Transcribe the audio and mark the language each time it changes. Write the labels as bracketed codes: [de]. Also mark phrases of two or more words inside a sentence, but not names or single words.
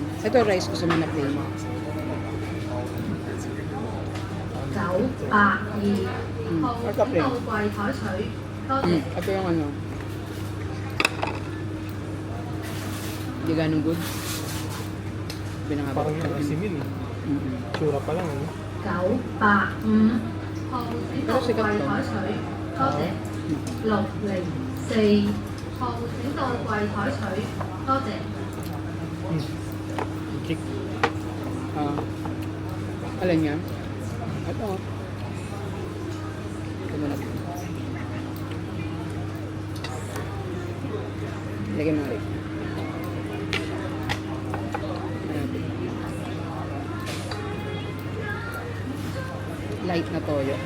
[tl] Ito rice gusto mo na plain. [yue] 982 號請到櫃台取，多謝。 [tl] Ito yung ano. Hindi ganun good. Binangabot. Parang yung asimin eh. Tsura pa lang ano. [yue] 985 號請到櫃台取，多謝。604號請到櫃台取，多謝。 [tl] Kick. Alin yan? Ito. Ito mo na. Lagyan mo ulit. Light na toyo, no?